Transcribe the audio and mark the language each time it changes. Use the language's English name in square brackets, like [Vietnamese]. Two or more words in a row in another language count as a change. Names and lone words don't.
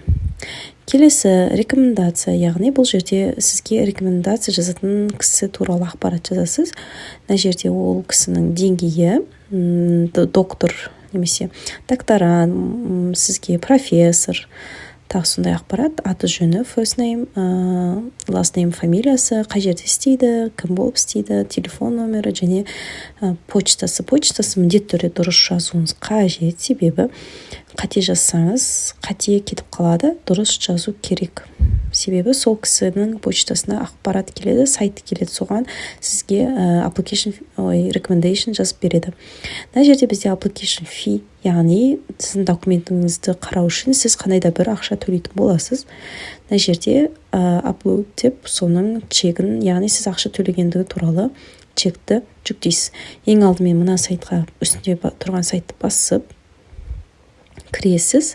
[Kazakh] Келесі рекомендация, яғни бұл жерде сізге рекомендация жазатын кісі туралы ақпарат жазасыз. Мына жерде ол кісінің деңгейі, доктор немесе докторант, сізге профессор, тағы сондай ақпарат, аты жөні, [English] first name, last name, [Kazakh] фамилиясы, қай жерде істейді, кім болып істейді, телефон номері және почтасы. Почтасы міндетті түрде дұрыс жазуыңыз қажет, себебі қате жазсаңыз қате кетіп қалады, дұрыс жазу керек. Себебі сол кісінің почтасына ақпарат келеді, сайты келеді, соған сізге [English] application recommendation [Kazakh] жазып береді. Мына жерде бізде [English] application fee, [Kazakh] яғни сіздің документіңізді қарау үшін сіз қандай да бір ақша төлейтін боласыз. Мына жерде upload деп соның чегін, яғни сіз ақша төлегендігі туралы чекті жүктейсіз. Ең алдымен мына сайтқа, үстінде тұрған сайтты басып кіресіз.